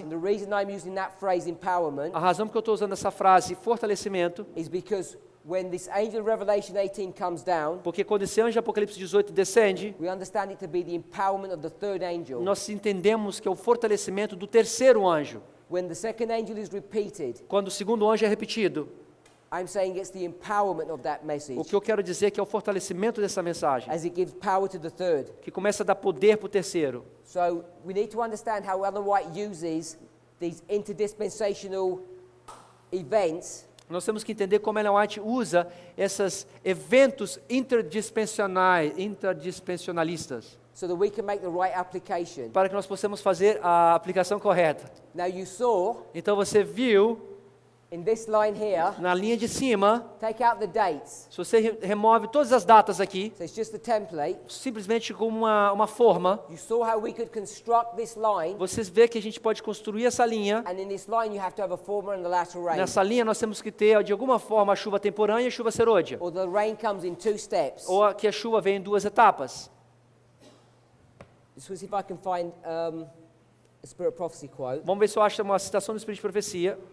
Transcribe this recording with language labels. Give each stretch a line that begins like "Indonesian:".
English: And the reason I'm using that phrase empowerment
Portuguese: A razão porque eu estou usando essa frase fortalecimento,
English: is because when this angel of Revelation 18 comes down,
Portuguese: porque quando esse anjo de Apocalipse 18 descende,
English: we understand it to be the empowerment of the third angel.
Portuguese: nós entendemos que é o fortalecimento do terceiro anjo.
English: When the second angel is repeated,
Portuguese: Quando o segundo anjo é repetido,
English: I'm saying it's the empowerment of that message
Portuguese: o que eu quero dizer é que é o fortalecimento dessa mensagem,
English: as it gives power to the third.
Portuguese: que começa a dar poder para o terceiro.
English: So we need to understand how Ellen White uses these interdispensational events
Portuguese: Nós temos que entender como Ellen White usa esses eventos interdispensionalistas
English: so that we can make the right application.
Portuguese: para que nós possamos fazer a aplicação correta.
English: Now you saw
Portuguese: Então você viu
English: in this line here,
Portuguese: na linha de cima,
English: take out the dates.
Portuguese: se você remove todas as datas aqui,
English: So it's just a template.
Portuguese: simplesmente com uma forma,
English: You saw how we could construct this line,
Portuguese: vocês vê que a gente pode construir essa linha.
English: and in this line you have to have a former and a latter rain.
Portuguese: Nessa linha nós temos que ter, de alguma forma, a chuva temporânea e a chuva serôdia.
English: Or the rain comes in two steps.
Portuguese: Ou que a chuva vem em duas etapas.
English: Let's see if I can find a Spirit of Prophecy quote,
Portuguese: Vamos ver se eu acho uma citação do Espírito de Profecia,